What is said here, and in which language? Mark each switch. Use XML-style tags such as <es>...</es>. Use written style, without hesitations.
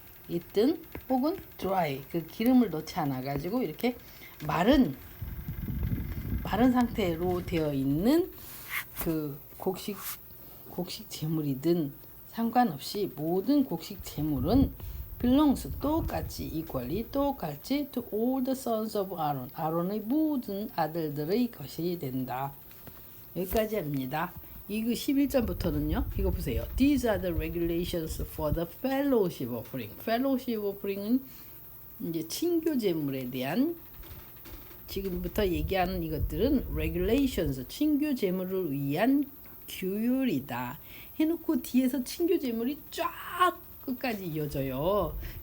<ko>있든 혹은 dry 그 기름을 넣지 않아 가지고 이렇게 마른 상태로 되어 있는 그 곡식 제물이든 상관없이 모든 곡식 제물은 belongs 똑같이</ko> <en>to all the sons of Aaron</en> <ko>아론의 모든 아들들의 것이 된다. 여기까지 합니다. 이거 11절부터는요. 이거 보세요.</ko> <en>These are the regulations for the fellowship offering.</en> <ko>fellowship offering은 이제 친교 제물에 대한 지금부터 얘기하는 이것들은 regulations 친교 제물을 위한 규율이다. 해놓고 뒤에서 친교 제물이 쫙 끝까지 이어져요.</ko>